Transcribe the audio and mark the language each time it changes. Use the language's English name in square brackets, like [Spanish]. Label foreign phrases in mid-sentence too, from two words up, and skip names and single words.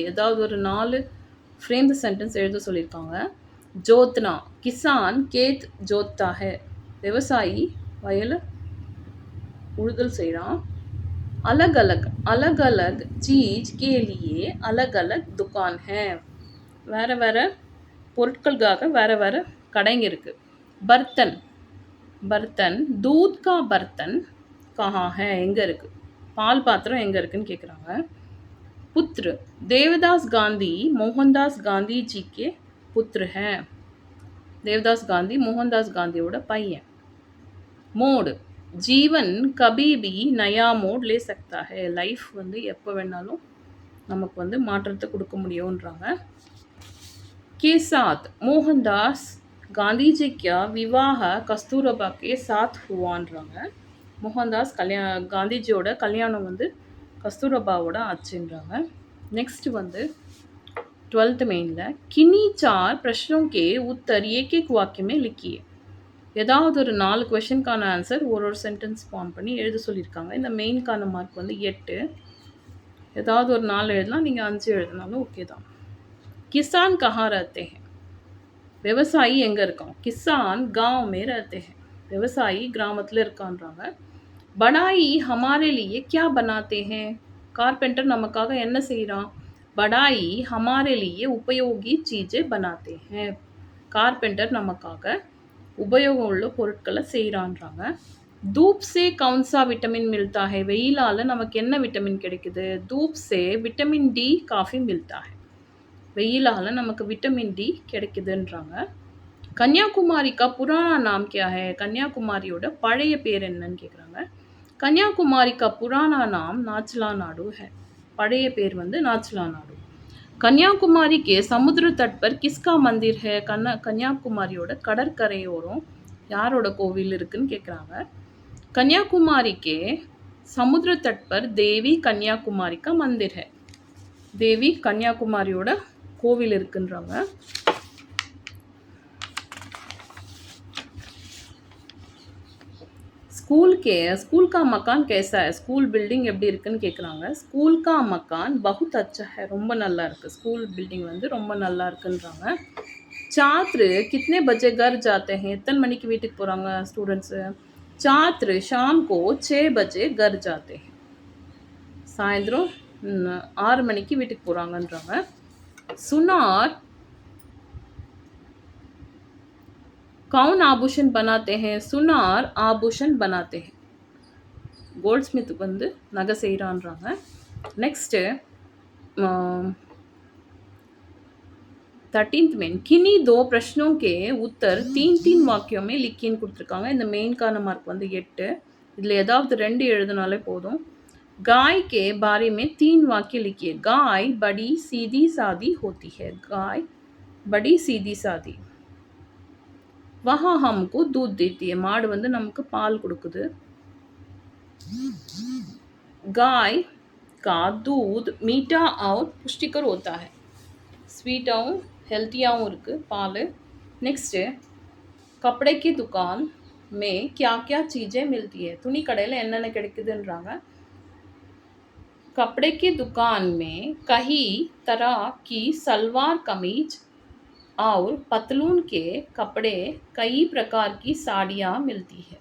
[Tamil] ஏதாவது ஒரு 4 [English] frame sentence [Tamil] எழுத சொல்லியிருக்காங்க. [Hindi] जोतना, किसान खेत जोतता है, [Tamil] விவசாயி வயலை உழுதல் செய்கிறான். [Hindi] अलग अलग, अलग अलग चीज के लिए अलग अलग दुकान है. [Tamil] வேறு வேறு பொருட்களுக்காக வேறு வேறு கடைங்க இருக்குது. [Hindi] बर्तन, बर्तन दूध का बर्तन कहाँ है, [Tamil] எங்கே இருக்குது, பால் பாத்திரம் எங்கே இருக்குன்னு கேட்குறாங்க. [Hindi] पुत्र देवदास गांधी मोहनदास गांधी जी के पुत्र हैं. [Tamil] देवदास गांधी मोहनदास गांधीயோட பையன். [Hindi] மோடு जीवन कभी भी नया मोड ले सकता है. [Tamil] லைஃப் வந்து எப்போ வேணாலும் நமக்கு வந்து மாற்றத்தை கொடுக்க முடியும்ன்றாங்க. [Hindi] के साथ मोहनदास गांधी जी का विवाह कस्तूरबा के साथ हुआன்றாங்க. [Tamil] மோகன்தாஸ் காந்திஜியோட கல்யாணம் வந்து கஸ்தூரபாவோட ஆச்சுன்றாங்க. நெக்ஸ்ட் வந்து 12th மெயினில் [Hindi] किन्हीं चार प्रश्नों के उत्तर एक एक वाक्य में लिखिए. [Tamil] ஏதாவது ஒரு 4 கொஷனுக்கான ஆன்சர் ஒரு [English] sentence form [Tamil] பண்ணி எழுத சொல்லியிருக்காங்க. இந்த மெயின்கான மார்க் வந்து 8. ஏதாவது ஒரு 4 எழுதலாம், நீங்கள் 5 எழுதினாலும் ஓகே தான். [Hindi] किसान कहाँ रहते हैं, [Tamil] விவசாயி எங்கே இருக்கான். [Hindi] किसान गांव में रहते हैं, [Tamil] விவசாயி கிராமத்தில் இருக்கான்றாங்க. [Hindi] बड़ाई हमारे लिए क्या बनाते हैं, [Tamil] கார்பெண்டர் நமக்காக என்ன செய்கிறான். [Hindi] बड़ाई हमारे लिए उपयोगी चीज़ें बनाते हैं, [Tamil] கார்பெண்டர் நமக்காக உபயோகம் உள்ள பொருட்களை செய்கிறான்றாங்க. [Hindi] धूप से कौन सा विटामिन मिलता है, [Tamil] வெயிலால் நமக்கு என்ன விட்டமின் கிடைக்குது. [Hindi] धूप से विटामिन डी काफ़ी मिलता है, [Tamil] வெயிலால் நமக்கு விட்டமின் டி கிடைக்குதுன்றாங்க. [Hindi] கன்னியாகுமரி का पुराना नाम क्या है, [Tamil] கன்னியாகுமரியோட பழைய பேர் என்னன்னு கேட்குறாங்க. [Hindi] கன்னியாகுமரி का पुराना नाम नाचला नाडू है, [Tamil] பழைய பேர் வந்து நாச்சலா நாடு. [Hindi] कन्याकुमारी के समुद्र तट पर किसका मंदिर है? [Tamil] கன்னியாகுமரியோட கடற்கரையோரம் யாரோட கோவில் இருக்குன்னு கேட்குறாங்க. [Hindi] कन्याकुमारी के समुद्र तट पर देवी कन्याकुमारी का मंदिर है. [Tamil] தேவி கன்னியாகுமாரியோட கோவில் இருக்குன்றாங்க. [Hindi] स्कूल का मकान कैसा है? [English] school building [Tamil] எப்படி இருக்குன்னு கேட்குறாங்க. [Hindi] स्कूल का मकान बहुत अच्छा है. [Tamil] ரொம்ப நல்லா இருக்கு. [English] school building [Tamil] வந்து ரொம்ப நல்லா இருக்குன்றாங்க. [Hindi] छात्र कितने बजे घर जाते हैं? [Tamil] எத்தனை மணிக்கு வீட்டுக்கு போகிறாங்க ஸ்டூடெண்ட்ஸு? [Hindi] छात्र शाम को 6 बजे घर जाते हैं. [Tamil] சாயந்தரம் 6 மணிக்கு வீட்டுக்கு போகிறாங்கன்றாங்க. [Hindi] सुनार कौन आभूषण बनाते हैं? सुनार आभूषण बनाते हैं. [English] gold smith [Tamil] வந்து நகை செய்கிறான்றாங்க. [Hindi] நெக்ஸ்ட்டு 13th मेन किन्हीं 2 प्रश्नों के उत्तर 3 वाक्यों में लिखिன்னு கொடுத்துருக்காங்க. [Tamil] இந்த மெயின்கான மார்க் வந்து 8. இதில் ஏதாவது 2 எழுதினாலே போதும். [Hindi] गाय के बारे में 3 वाक्य लिखिए. गाय बड़ी सीधी सादी होती है. गाय बड़ी सीधी सादी. वहाँ हमको दूध देती है. [Tamil] மாடு வந்து நமக்கு பால் கொடுக்குது. [Hindi] गाय का दूध मीठा और पुष्टिकर होता है. [Tamil] ஸ்வீட்டாகவும் ஹெல்த்தியாகவும் இருக்குது பால். [Hindi] நெக்ஸ்ட்டு कपड़े की दुकान में क्या क्या चीज़ें मिलती है? [Tamil] துணி கடையில் என்னென்ன கிடைக்குதுன்றாங்க. [Hindi] कपड़े की दुकान में कई तरह की सलवार कमीज और पतलून के कपड़े कई प्रकार की साड़ियाँ मिलती है.